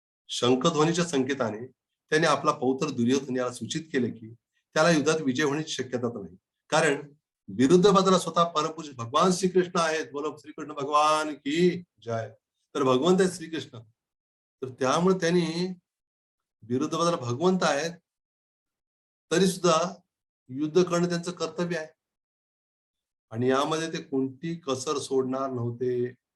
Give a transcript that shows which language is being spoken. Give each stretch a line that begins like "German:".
Marathi: शंखध्वनीच्या संकेताने त्याने आपला पौत्र दुर्योधन याला सूचित केले की त्याला युद्धात विजय होण्याची शक्यता नाही, कारण विरुद्ध बाजूला स्वतः परमपुरुष भगवान श्रीकृष्ण आहेत.
Hindi: बोलो श्रीकृष्ण भगवान की जय.
Marathi: तर भगवंत आहे श्रीकृष्ण, तर त्यामुळे त्यांनी विरुद्ध बाजूला भगवंत आहेत तरी सुद्धा युद्ध करणं त्यांचं कर्तव्य आहे आणि यामध्ये ते कोणती कसर सोडणार नव्हते.